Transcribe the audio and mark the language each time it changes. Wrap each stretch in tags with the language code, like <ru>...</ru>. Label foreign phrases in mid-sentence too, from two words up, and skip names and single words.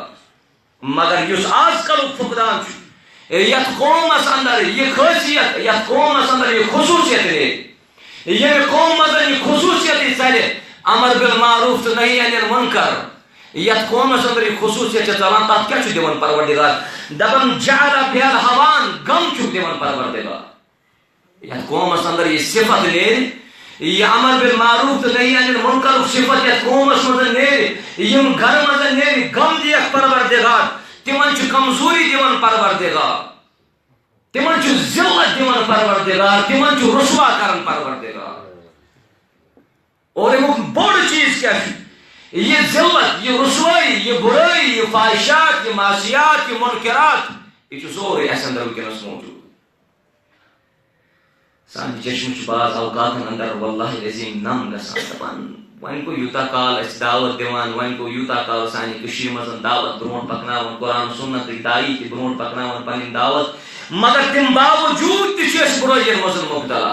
<ks>مگر یُس آز کلُک فقدان چھُ یتھ قومس اندر یہِ خٲصیت یتھ قومس اندر یہِ خصوٗصیت نیرِ ییٚمہِ قوم منٛز یہِ خصوٗصیت ژلہِ</ks> <ar>امر بالمعروف</ar> <ks>تہٕ</ks> <ar>نہی عن المنکر</ar> <ks>یتھ قومس اندر یہِ خصوٗصیت چھِ ژلان تتھ کیٛاہ چھُ دِوان پروردگار. دپان جعل بیلہوان غم چھُکھ دِوان پروردگار. یتھ قومس اندر یہِ صفت نیرِ یہ</ks> <ar>امر بالمعروف</ar> <ks>تو</ks> <ar>نہی عن المنکر</ar> <ks>صفت یتھ قومس منٛز نیرِ یم گھرٕ منٛز نیرِ غم دِیکھ پروردگار. تمن چھُ کمزوری دِوان پروردگار تمن چھُ ذلت دِوان پروردگار تمن چھُ رسوا کران پروردگار. اور امیُک بوٚڑ چیٖز کیٛاہ چھُ یہ ذلت یہ رسوائی یہ برائی یہ فاحشات یہ معصیات یہ منکرات یہ چھُ سورُے اَسہِ اندر وٕنکٮ۪نس موجوٗد. سانہِ چشمہٕ چھُ بعض اوقاتن اندر</ks> <ar>واللہ عظیٖم</ar> <ks>نم گژھان دپان وۄنۍ گوٚو یوٗتاہ کال أسۍ دعوت دِوان وۄنۍ گوٚو یوٗتاہ کال سانہِ کٔشیٖرِ منٛز دعوت برونٛٹھ پکناوان قرآن سنتٕچ دایی تہِ برونٛٹھ پکناوان پنٕنۍ دعوت مگر تمہِ باوجوٗد تہِ چھِ أسۍ برٲیین منٛز مُبتلا.</ks>